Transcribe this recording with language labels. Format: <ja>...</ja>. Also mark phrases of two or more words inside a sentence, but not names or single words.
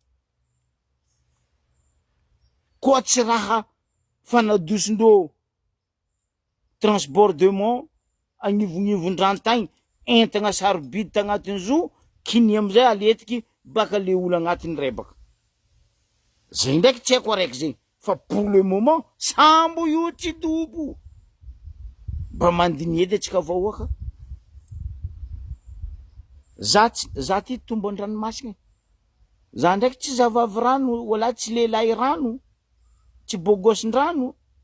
<mg>koa tsy raha fanadosindreo transportement agnivonivon-drantagny entagna sarobidy tagnatin'ny zo kiny amizay aletiky baka le olo agnatiny rebaka zay ndraiky tsy haiko araiky zegny fa</mg> <fr>pour le moment</fr> <mg>sambo io tsy dobo mba mandiny edy atsika vahoaka za ty tombo an-dranomasina za ndraiky tsy zavavy rano wala tsy lehilahy rano tsy bôgôsin-drano</mg>